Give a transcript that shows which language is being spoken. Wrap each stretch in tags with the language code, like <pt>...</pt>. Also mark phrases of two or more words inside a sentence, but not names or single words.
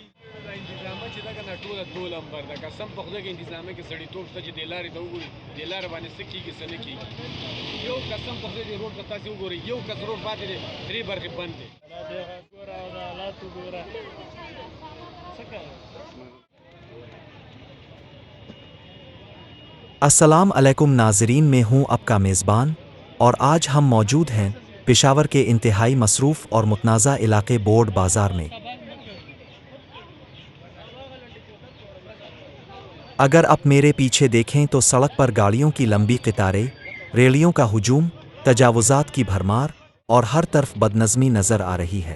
<ps>دا انتظامه چې ده که نه ټوله دو لمبر ده قسم په خدای کې انتظامه کې سړیتوب شته چې دې لارې ته وګوري دې لارې باندې څه کېږي څه نه کېږي یو قسم په خدای دې روډ ته تاسې وګورئ یو کس روډ پاتې دی درې برخې بند دی ګوره او د حالاتو ګوره څه کوې</ps> <ar>السلام عليكم</ar> <ur>ناظرین، میں ہوں آپ کا میزبان اور آج ہم موجود ہیں پشاور کے انتہائی مصروف اور متنازعہ علاقے بورڈ بازار میں. اگر آپ میرے پیچھے دیکھیں تو سڑک پر گاڑیوں کی لمبی قطاریں، ریلیوں کا ہجوم، تجاوزات کی بھرمار اور ہر طرف بدنظمی نظر آ رہی ہے.</ur>